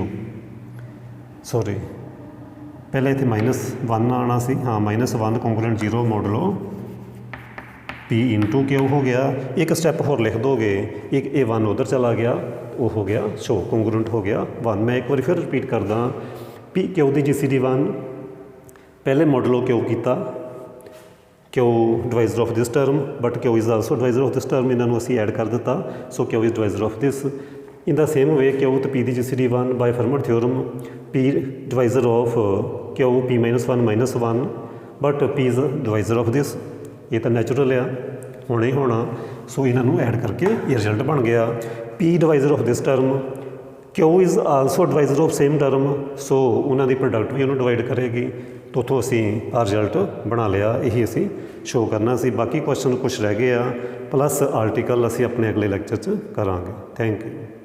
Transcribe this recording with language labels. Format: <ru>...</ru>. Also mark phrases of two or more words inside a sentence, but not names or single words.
<pa>ਸੌਰੀ, ਪਹਿਲਾਂ ਇੰਨੇ</pa> <en>minus one</en> <pa>ਆਨਾ ਸੀ, ਹਾਂ</pa> <en>minus one congruent zero modulo p into q</en> <pa>ਹੋ ਗਿਆ। ਇੱਕ ਸਟੈਪ ਹੋਰ ਲਿਖ ਦੋਗੇ, ਇੱਕ ਏ ਵਨ ਉੱਧਰ ਚਲਾ ਗਿਆ, ਉਹ ਹੋ ਗਿਆ</pa> <en>show congruent</en> <pa>ਹੋ ਗਿਆ ਵਨ। ਮੈਂ ਇੱਕ ਵਾਰ ਫਿਰ ਰਿਪੀਟ ਕਰਦਾ, p ਕਿਊ ਦੀ GCD 1 ਪਹਿਲਾਂ ਮਾਡਿਊਲੋ ਕਿਊ ਕੀਤਾ,</pa> <en>Q divisor of this term, but Q is also divisor of this term.</en> <pa>ਇਹਨਾਂ ਨੂੰ ਅਸੀਂ ਐਡ ਕਰ ਦਿੱਤਾ,</pa> <en>so Q is divisor of this. In the same way,</en> <pa>Q ਤੇ P ਦੀ</pa> <en>GCD 1 by Fermat theorem, P divisor of Q P minus 1 minus 1, but P is divisor of this.</en> <pa>ਇਹ ਤਾਂ ਨੈਚੁਰਲ ਆ, ਹੋਣਾ ਹੀ ਹੋਣਾ, ਸੋ ਇਹਨਾਂ ਨੂੰ ਐਡ ਕਰਕੇ ਇਹ ਰਿਜ਼ਲਟ ਬਣ ਗਿਆ</pa> <en>P divisor of this term, Q is also divisor of same term,</en> <pa>ਸੋ ਉਹਨਾਂ ਦੀ ਪ੍ਰੋਡਕਟ ਵੀ ਉਹਨੂੰ ਡਿਵਾਈਡ ਕਰੇਗੀ। तो ਉੱਥੋਂ ਅਸੀਂ ਆ ਰਿਜ਼ਲਟ ਬਣਾ ਲਿਆ, ਇਹੀ ਅਸੀਂ ਸ਼ੋਅ ਕਰਨਾ ਸੀ। ਬਾਕੀ ਕੁਐਸਚਨ ਕੁਛ ਰਹਿ ਗਏ ਆ, ਪਲੱਸ ਆਰਟੀਕਲ ਅਸੀਂ ਆਪਣੇ ਅਗਲੇ ਲੈਕਚਰ 'ਚ ਕਰਾਂਗੇ।</pa> <en>thank you.</en>